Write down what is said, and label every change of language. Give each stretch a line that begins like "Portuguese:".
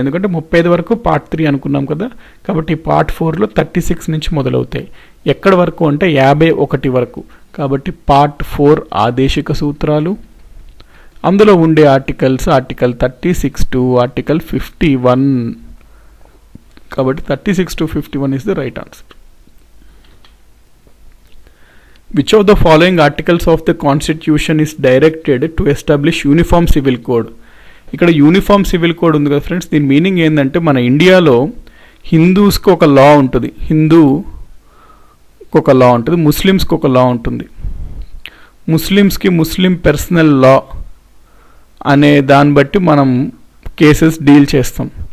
Telugu: ఎందుకంటే 35 వరకు పార్ట్ 3 అనుకున్నాం కదా. కాబట్టి పార్ట్ 4లో 36 నుంచి మొదలవుతాయి. ఎక్కడి వరకు అంటే 51 వరకు. కాబట్టి పార్ట్ 4 ఆదేశిక సూత్రాలు. అందులో ఉండే ఆర్టికల్స్ ఆర్టికల్ 36 టు ఆర్టికల్ 51 కాబట్టి
English: 36 to 51 is the right answer. Which of the following articles of the constitution is directed to establish uniform civil code?
Telugu: ఇక్కడ యూనిఫామ్ సివిల్ కోడ్ ఉంది కదా ఫ్రెండ్స్, దీని మీనింగ్ ఏంటంటే మన ఇండియాలో హిందూస్కి ఒక లా ఉంటుంది, హిందూకి ఒక లా ఉంటుంది, ముస్లిమ్స్కి ఒక లా ఉంటుంది. ముస్లిమ్స్కి ముస్లిం పర్సనల్ లా అనే దాన్ని బట్టి మనం కేసెస్ డీల్ చేస్తాం.